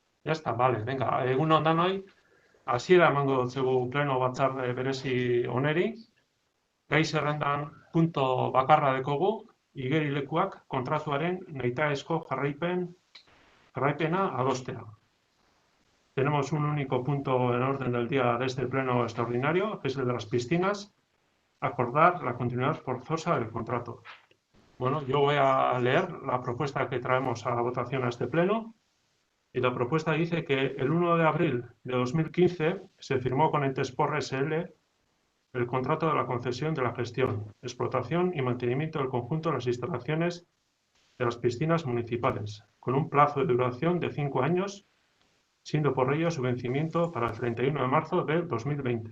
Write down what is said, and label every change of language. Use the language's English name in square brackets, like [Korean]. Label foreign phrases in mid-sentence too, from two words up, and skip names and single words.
[Spanish] Ya está, vale, venga, [Basque] egun on danoi, hasiera emango dutzegu pleno batzarde berezi oneri, gai zerrendan punto bakarra dekogu, igerilekuak kontratuaren nahitaezko jarraipena adostea. [Spanish] Tenemos un único punto en orden del día de este pleno extraordinario, que es el de las piscinas, acordar la continuidad forzosa del contrato. Bueno, yo voy a leer la propuesta que traemos a votación a este pleno. Y la propuesta dice que el 1 de abril de 2015 se firmó con Entespor SL el contrato de la concesión de la gestión, explotación y mantenimiento del conjunto de las instalaciones de las piscinas municipales, con un plazo de duración de 5 años, siendo por ello su vencimiento para el 31 de marzo de 2020.